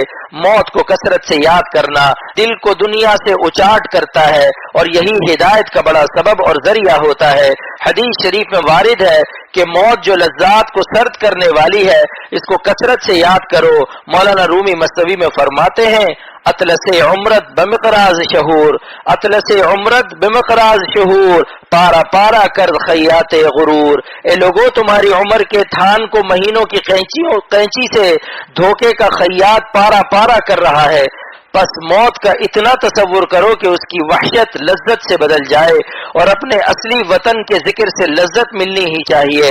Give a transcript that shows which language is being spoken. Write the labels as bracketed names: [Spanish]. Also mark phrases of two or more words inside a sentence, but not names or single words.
[Urdu] موت کو کثرت سے یاد کرنا دل کو دنیا سے اچاٹ کرتا ہے اور یہی ہدایت کا بڑا سبب اور ذریعہ ہوتا ہے۔ حدیث شریف میں وارد ہے کہ موت جو لذات کو سرد کرنے والی ہے اس کو کثرت سے یاد کرو۔ مولانا رومی مصنوی میں فرماتے ہیں [Persian] اطلس عمرت بمقراض شہور، اطلس عمرت بمقراض شہور، پارا پارا کر خیات غرور۔ [Urdu] اے لوگو تمہاری عمر کے تھان کو مہینوں کی قینچی سے دھوکے کا خیاط پارا پارا کر رہا ہے، پس موت کا اتنا تصور کرو کہ اس کی وحشت لذت سے بدل جائے اور اپنے اصلی وطن کے ذکر سے لذت ملنی ہی چاہیے۔